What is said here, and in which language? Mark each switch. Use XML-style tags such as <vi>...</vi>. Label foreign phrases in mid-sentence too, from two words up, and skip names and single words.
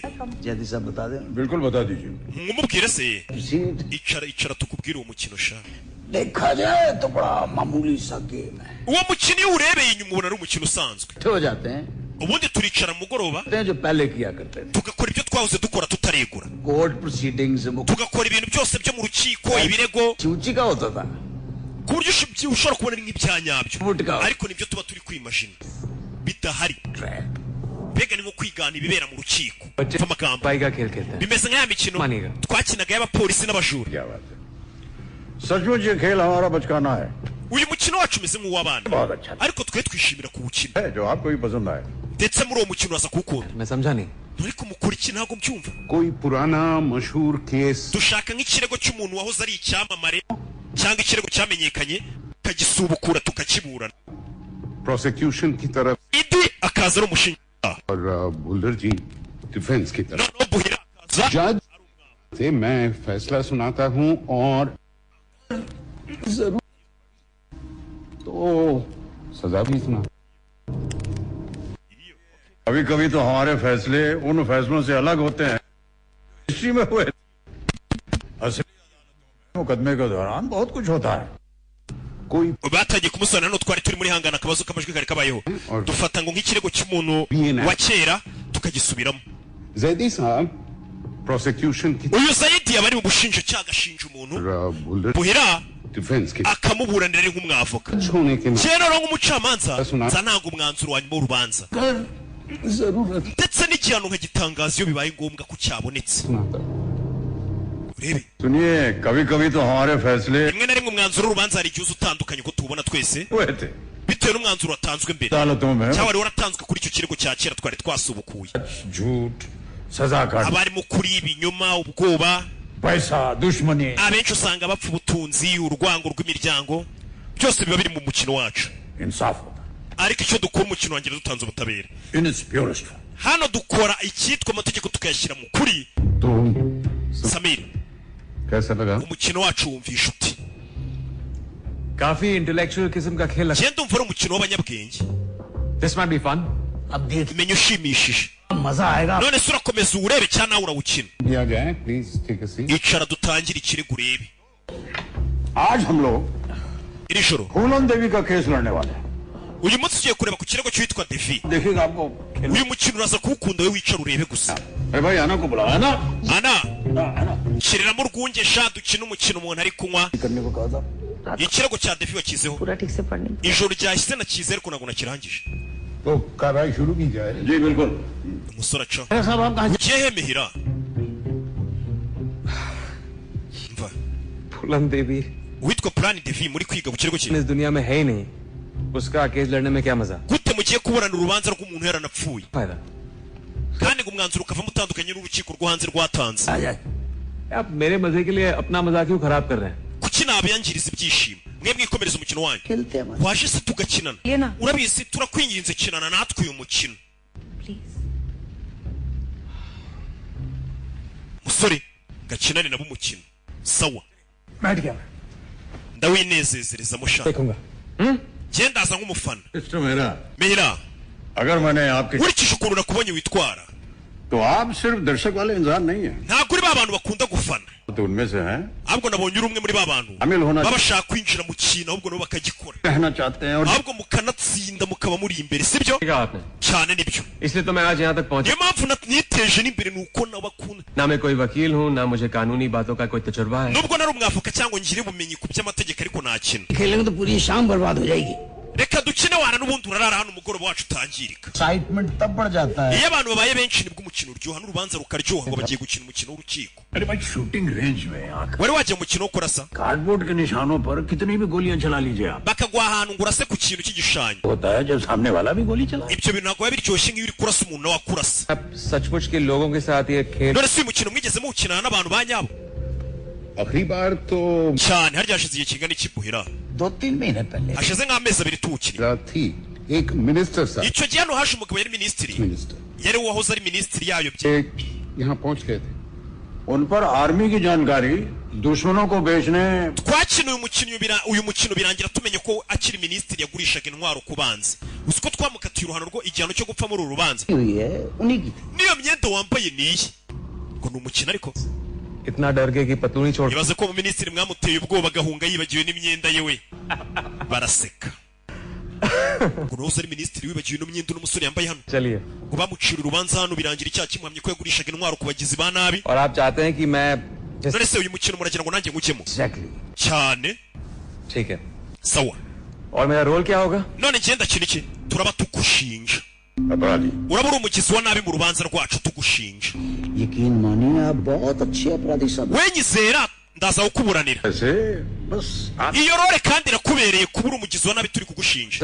<hi>जल्दी सब बता दें. बिल्कुल बता दीजिए.</hi> <rw>mumubwire se. Proceed. icara tukubwire uwo mukino sha.</rw> <hi>देखा जाए तो बड़ा मामूली सा गेम है.</hi> <rw>uwo mukino iyo urebeye inyuma ubona ari umukino usanzwe.</rw> <hi>हो जाते हैं</hi> <rw>ubundi turicara mu mugoroba</rw> <hi>जो पहले किया करते थे.</hi> <rw>tugakora ibyo twahoze dukora tutaregura.</rw> <en>court proceedings</en> <rw>tugakora ibintu byose byo mu rukiko ibirego</rw> <hi>सूची का होता था.</hi> <rw>ku buryo ushobora kubona ari nk'ibya nyabyo Ubundi ariko nibyo tuba turi kwimajina bidahari. mbega ni nko kwigana ibibera mu rukiko.</rw> <hi>बच्चे</hi> <rw>amagambo</rw> <hi>पाई का खेल खेलते हैं.</hi> <rw>bimeze nk'aya mikino Maniga. twakinaga y'abapolisi n'abajura.</rw> <hi>क्या बात है. सचमुच ये खेल हमारा बचकाना है.</hi> <rw>uyu mukino wacu umeze nk'uw'abana</rw> <hi>बहुत अच्छा</hi> <rw>ariko twe twishimira kuwukina.</rw> <hi>है जो आपको भी पसंद आए.</hi> <rw>ndetse muri uwo mukino uraza kuwukunda.</rw> <hi>मैं समझा नहीं.</hi> <rw>ariko mukora iki ntabwo mbyumva.</rw> <hi>कोई पुराना मशहूर केस</hi> <rw>dushaka nk'ikirego cy'umuntu wahoze ari icyamamare cyangwa ikirego cyamenyekanye tukagisubukura tukakiburana.</rw> <hi>प्रोसिक्यूशन की तरफ</hi> <rw>idi akaza ari umushinjacyaha</rw> <hi>और बुल्डर जी डिफेंस की तरफ.</hi> <rw>noneho buhira akaza</rw> <hi>जज से मैं फैसला सुनाता हूं और जरूर तो सजा भी सुना. कभी कभी तो हमारे फैसले उन फैसलों से अलग होते हैं हिस्ट्री में हुए. असली मुकदमे के दौरान बहुत कुछ होता है.</hi> <rw>batangiye kumusobanurira no twari turi muri hangana akabazo kamajwi kari kabayeho dufata ngo nk'ikirego cy'umuntu wa kera tukagisubiramo</rw> <hi>Zaidi sahab, prosecution ki</hi> <rw>uyu Zaidi yabari mu bushinja cyagashinja umuntu buhira</rw> <hi>defense ki</hi> <rw>akamuburanira ari nk'umwavoka</rw> <hi>होने के</hi> <rw>cyera no nk'umucamanza nzananga umwanzuro wa nyuma w'urubanza ndetse n'igihano nkagitangaza iyo bibaye ngombwa ko cyabonetse urebe</rw> <hi>सुनिए कभी कभी तो हमारे फैसले</hi> <rw>rimwe na rimwe umwanzuro w'urubanza hari igihe utandukanye ko tubona twese</rw> <hi>हुए थे</hi> <rw>bitewe n'umwanzuro watanzwe mbere</rw> <hi>अदालतों में</hi> <rw>cyangwa wari waratanzwe kuri icyo kirego cya kera twari twasubukuye</rw> <hi>झूठ सजा काट</hi> <rw>abari mu kuri ibinyoma ubwoba</rw> <hi>पैसा दुश्मनी</hi> <rw>abenshi usanga bapfa ubutunzi urwango rw'imiryango byose biba biri mu mukino wacu</rw> <hi>इंसाफ होता</hi> <rw>ariko icyo dukora umukino wanjye dutanze ubutabera</rw> <en>in its purest</en> <rw>hano dukora icyitwa amategeko tukayashyira mu kuri</rw> <hi>तो Samir कैसा लगा</hi> <rw>umukino wacu wumvisha uti</rw> <hi>काफी इंटेलेक्चुअल किस्म का खेल</hi> <rw>genda umva ari umukino w'abanyabwenge</rw> <en>this might be fun</en> <hi>अब देख</hi> <rw>menya ushimishije</rw> <hi>मजा आएगा</hi> <rw>none se urakomeza uwurebe cyangwa nawe urawukina</rw> <hi>दिया जाए</hi> <en>please take a seat</en> <rw>icara dutangire ikirego urebe</rw> <hi>आज हम लोग</hi> <rw>iri joro</rw> <hi>फूलन देवी का केस लड़ने वाले हैं</hi> <rw>uyu munsi tugiye kureba ku kirego cyitwa Devi</rw> <hi>देखिएगा आपको</hi> <rw>uyu mukino uraza kuwukunda we wicara urebe gusa</rw> <hi>अरे भाई आना को बुलाया ना</hi> <rw>ana shyiriramo urwunge sha dukina umukino umuntu ari kunywa</rw> <hi>करने को कहा था</hi> <rw>ikirego cya Devi wakizeho</rw> <hi>पूरा ठीक से पढ़ने</hi> <rw>ijoro ryahise nakize ariko ntabwo nakirangije</rw> <hi>तो कार्रवाई शुरू की जाए जी बिल्कुल</hi> <rw>umusore aca</rw> <hi>साहब आप कहाँ</hi> <rw>ugiye hemehira mva</rw> <hi>फूलन देवी</hi> <rw>uwitwa Plan Devi muri kwiga ku kirego cye</rw> <hi>इस दुनिया में है ही नहीं उसका केस लड़ने में क्या मजा</hi> <rw>gute mugiye kuburana urubanza rw'umuntu yaranapfuye</rw> <hi>फायदा</hi> <rw>kandi ngo umwanzuro ukavamo utandukanye n'urukiko rwo hanze rwatanze</rw> <hi>आ जाए आप मेरे मजे के लिए अपना मजा क्यों खराब कर रहे हैं</hi> <rw>kuki nabiyangiriza ibyishimo mwe mwikomereza umukino wanyu</rw> <hi>खेलते हैं हमारे</hi> <rw>waje se tugakinana</rw> <hi>ये ना</hi> <rw>urabizi turakwinginze kinana natwe uyu mukino</rw> <hi>प्लीज</hi> <rw>musore gakinane nabo umukino sawa</rw> <hi>बैठ गया</hi> <rw>ndawinezezerezamo shaka</rw> <hi>देखूंगा</hi> <rw>genda aza nk'umufana</rw> <hi>सिस्टम मेरा</hi> <rw>mehira</rw> <hi>अगर मैंने आपके</hi> <rw>nkurikije ukuntu nakubonye witwara</rw> <hi>तो आप सिर्फ दर्शक वाले इंसान नहीं है</hi> <rw>ntabwo uri ba bantu bakunda gufana</rw> <hi>तो उनमें से हैं</hi> <rw>ahubwo nabonye uri umwe muri ba bantu</rw> <hi>शामिल होना</hi> <rw>baba bashaka kwinjira mu kintu ahubwo nabo bakagikora</rw> <hi>कहना चाहते हैं और</hi> <rw>ahubwo mukanatsinda mukaba muri imbere sibyo</rw> <hi>ठीक है आपने</hi> <rw>cyane nibyo</rw> <hi>इसलिए तो मैं आज यहाँ तक पहुँचा</hi> <rw>niyo mpamvu niteje n'imbere ni uko nabakunda</rw> <hi>ना मैं कोई वकील हूँ ना मुझे कानूनी बातों का कोई तजुर्बा है</hi> <rw>nubwo nari umwavoka cyangwa ngire ubumenyi ku by'amategeko ariko nakina</rw> <hi>खेलेंगे तो पूरी शाम बर्बाद हो जाएगी</hi> <rw>reka dukine wana n'ubundi urarara hano umugoroba wacu utangirika</rw> <hi>एक्साइटमेंट तब बढ़ जाता है</hi> <rw>iyo abantu babaye benshi nibwo umukino uryoha n'urubanza rukaryoha ngo bagiye gukina umukino w'urukiko</rw> <hi>अरे भाई</hi> <en>shooting range</en> <hi>में आंख</hi> <rw>wari wajya mu mukino wo kurasa</rw> <hi>कार्डबोर्ड के निशानों पर कितनी भी गोलियां चला लीजिए आप</hi> <rw>bakagwa ahantu ngo urase ku kintu cy'igishushanyo</rw> <hi>होता है जब सामने वाला भी गोली चलाए</hi> <rw>ibyo bintu ntabwo biba biryoshye nk'iyo uri kurasa umuntu nawe akurasa</rw> <hi>आप सचमुच के लोगों के साथ ये खेल</hi> <rw>none se uyu mukino mwigeze muwukinana n'abantu ba nyabo</rw> <hi>आखिरी बार तो</hi> <rw>cyane harya hashize igihe kingana iki buhira</rw> <hi>2-3 महीने पहले</hi> <rw>hashize nk'amezi abiri tuwukinnye</rw> <hi>रात थी एक मिनिस्टर साहब</hi> <rw>icyo gihe hano haje umugabo yari minisitiri</rw> <hi>मिनिस्टर</hi> <rw>yari uwahoze ari minisitiri yayobye</rw> <hi>एक यहाँ पहुंच गए थे उन पर आर्मी की जानकारी दुश्मनों को बेचने</hi> <rw>twakina uyu mukino birangira tumenye ko akiri minisitiri yagurishaga intwaro ku banzi uzi ko twamukatiye uruhano rwo igihano cyo gupfa muri uru rubanza</rw> <hi>हुई है उन्हीं की थी</hi> <rw>niyo myenda wambaye niye ngo ni umukino ariko</rw> <hi>इतना डर गए कि पतलूनी छोड़</hi> <rw>ibaze ko minisitiri mwamuteye ubwoba agahunga yibagiwe n'imyenda ye we baraseka ngo nawe ari minisitiri wibagiwe ino myenda uno musore yambaye hano</rw> <hi>चलिए</hi> <rw>ngo bamucira urubanza hano birangira icyaha kimuhamye ko yagurishaga intwaro ku bagizi ba nabi</rw> <hi>और आप चाहते हैं कि मैं</hi> <rw>none se uyu mukino muragira ngo nanjye ngujyemo</rw> <hi>एग्जैक्टली</hi> <rw>cyane</rw> <hi>ठीक है</hi> <rw>sawa</rw> <hi>और मेरा रोल क्या होगा</hi> <rw>none ngenda kintu iki turaba tugushinja</rw> <hi>अपराधी</hi> <rw>uraba uri umugizi wa nabi mu rubanza rwacu tugushinja</rw> <hi>यकीन मानिए आप बहुत अच्छे अपराधी साहब</hi> <rw>we nyizera ndaza kukuburanira</rw> <hi>ऐसे बस आप</hi> <rw>iyo role kandi irakubereye kuba uri umugizi wa nabi turi kugushinja</rw>